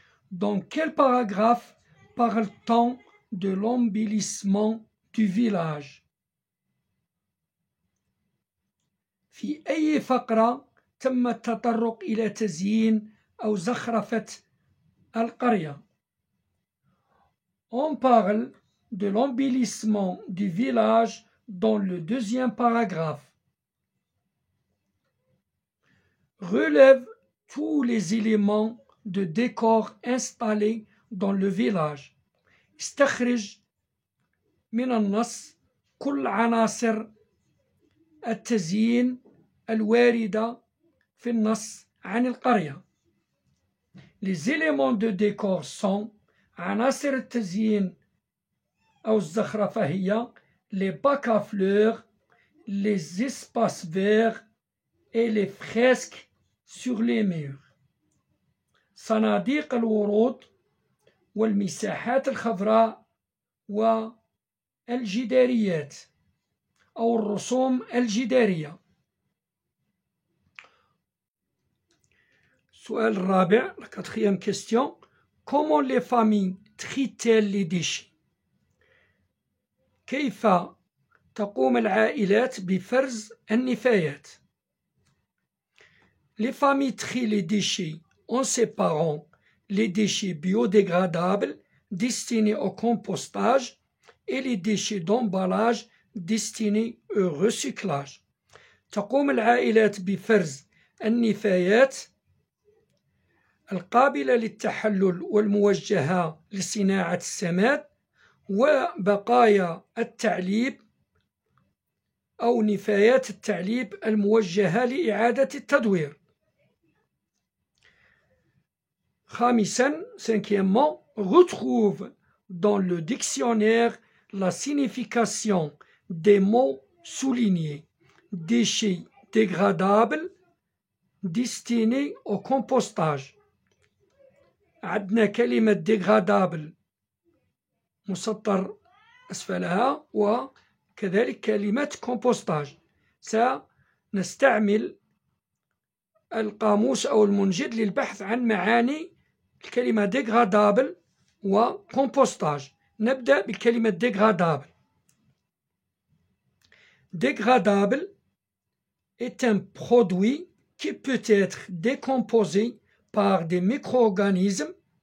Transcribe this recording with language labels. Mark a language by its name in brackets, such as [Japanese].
[French] Dans quel paragraphe parle-t-on de l'embellissement du village؟ [Arabic] في أي فقرة تم التطرق إلى تزيين أو زخرفة القرية؟ [French] On parle de l'embellissement du village dans le deuxième paragraphe. Relève tous les éléments de décor installés dans le village. [Arabic] استخرج من النص كل عناصر التزيين الواردة في النص عن القرية. [French] Les éléments de décor sont [Arabic] عناصر التزيين أو الزخرفة هي [French] les bacs à fleurs, les espaces verts et les fresques sur les murs. [Arabic] صناديق الورود والمساحات الخضراء والجداريات أو الرسوم الجدارية. السؤال الرابع، [French] la quatrième question: Comment les familles trient-elles les déchets؟ [Arabic] كيف تقوم العائلات بفرز النفايات؟ [French] Les familles trient les déchets en séparant les déchets biodégradables destinés au compostage et les déchets d'emballage destinés au recyclage. [Arabic] تقوم العائلات بفرز النفايات القابلة للتحلل والموجهة لصناعة السماد وبقايا التعليب أو نفايات التعليب الموجهة لإعادة التدوير. خامسا, [French] cinquièmement, retrouve dans le dictionnaire la signification des mots soulignés. Déchets dégradables destinés au compostage. [Arabic] عندنا كلمة dégradable مسطر أسفلها وكذلك كلمة compostage. سنستعمل القاموس أو المنجد للبحث عن معاني الكلمة dégradable و compostage. نبدأ بكلمة dégradable. [French] Dégradable est un produit qui peut être décomposé par des micro-organismes.